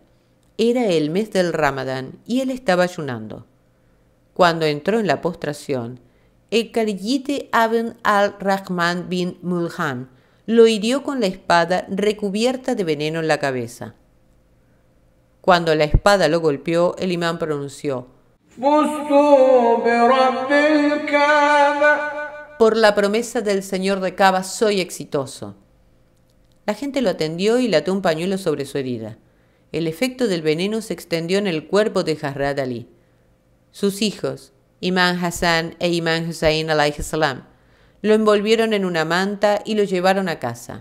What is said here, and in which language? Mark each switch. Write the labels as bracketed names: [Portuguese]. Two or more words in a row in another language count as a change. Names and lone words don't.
[Spanish] Era el mes del Ramadán y él estaba ayunando. Cuando entró en la postración, el Khalid Ibn al-Rahman bin Mulham lo hirió con la espada recubierta de veneno en la cabeza. Cuando la espada lo golpeó, el imán pronunció: [Arabic] فزت برب الكعبة. [Spanish] Por la promesa del señor de Cava soy exitoso. La gente lo atendió y le ató un pañuelo sobre su herida. El efecto del veneno se extendió en el cuerpo de Hazrat Ali. Sus hijos, Imam Hassan e Imam Hussain [Arabic] عليه السلام, [Spanish] lo envolvieron en una manta y lo llevaron a casa.